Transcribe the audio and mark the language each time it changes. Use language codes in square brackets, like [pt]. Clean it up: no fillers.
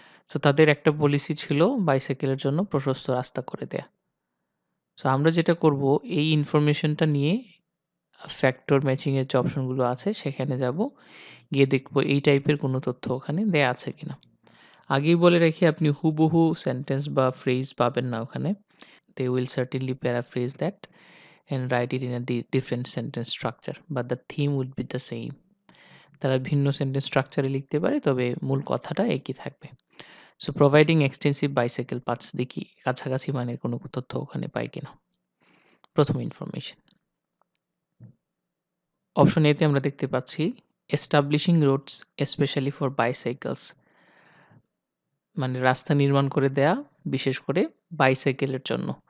[bn] So তাদের একটা policy ছিল বাইসাইকেলের জন্য প্রশস্ত রাস্তা করে দেয়া। সো আমরা যেটা করব, এই ইনফরমেশনটা নিয়ে ফ্যাক্টর ম্যাচিংয়ের যে অপশনগুলো আছে সেখানে যাব, গিয়ে দেখব এই টাইপের কোনো তথ্য ওখানে দেয়া আছে কিনা। আগেই বলে রাখি, আপনি হুবহু সেন্টেন্স বা ফ্রেজ পাবেন না ওখানে। [en] They will certainly paraphrase that and write it in a different sentence structure, but the theme would be the same. [bn] তারা ভিন্ন সেন্টেন্স স্ট্রাকচারে লিখতে পারে, তবে মূল কথাটা একই থাকবে। So [en] providing extensive bicycle paths, [bn] দেখি কাছাকাছি মানের কোনো তথ্য ওখানে পাই কিনা। প্রথম ইনফরমেশন, অপশন এতে আমরা দেখতে পাচ্ছি [en] establishing roads specially for bicycles, [bn] মানে রাস্তা নির্মাণ করে দেয়া বিশেষ করে বাইসাইকেলের জন্য।